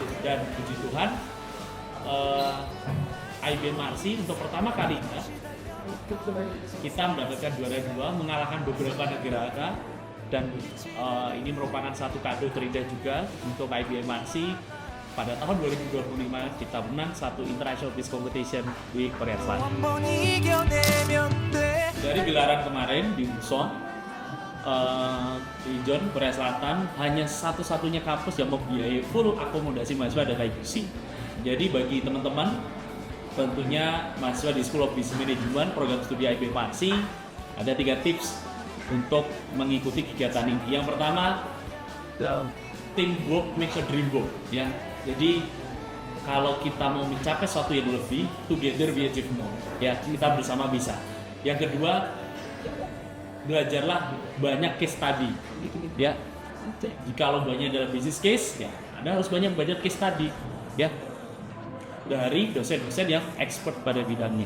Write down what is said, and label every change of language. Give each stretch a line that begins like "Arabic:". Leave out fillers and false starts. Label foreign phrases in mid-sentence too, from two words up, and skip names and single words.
Indonesian: Dan puji Tuhan, IBM Marsi untuk pertama kalinya kita mendapatkan juara 2, mengalahkan beberapa negara, dan ini merupakan satu kado terindah juga untuk IBM Marsi. Pada tahun 2025 kita menang satu International Business Competition di Korea Selatan.
Korean: 한번 이겨내면 돼
Indonesian: Dari gelaran kemarin di Busan, di Jeon, Korea Selatan, hanya satu-satunya kampus yang membiayai full akomodasi mahasiswa adalah UC. Jadi bagi teman-teman, tentunya mahasiswa di
English: School of Business Management,
Indonesian: program studi IBM Marsi, ada 3 tips untuk mengikuti kegiatan ini. Yang pertama,
English: teamwork makes a dream work.
Indonesian: Ya, jadi kalau kita mau mencapai sesuatu yang lebih,
English: together we achieve more.
Indonesian: Ya, kita bersama bisa. Yang kedua, belajarlah banyak
English: case study.
Indonesian: Ya, jika banyak dalam
English: business case,
Indonesian: ya Anda harus banyak belajar
English: case study.
Indonesian: Ya, dari dosen-dosen yang expert pada bidangnya.